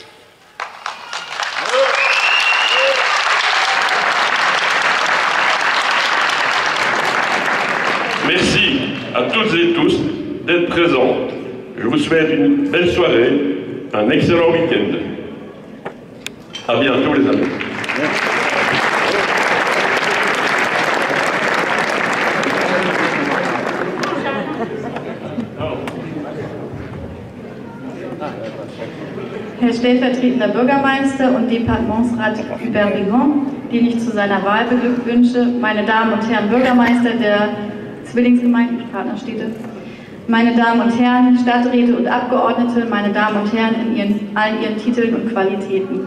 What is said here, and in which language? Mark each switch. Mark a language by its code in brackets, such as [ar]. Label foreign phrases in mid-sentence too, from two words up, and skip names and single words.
[fr] Merci à toutes et tous d'être présents. Je vous souhaite une belle soirée, un excellent week-end. À bientôt les amis. [de] Herr stellvertretender Bürgermeister und Departementsrat Hubert Bigon, den ich zu seiner Wahl beglückwünsche, meine Damen und Herren Bürgermeister der Zwillingsgemeinden, Partnerstädte, meine Damen und Herren Stadträte und Abgeordnete, meine Damen und Herren in allen ihren Titeln und Qualitäten.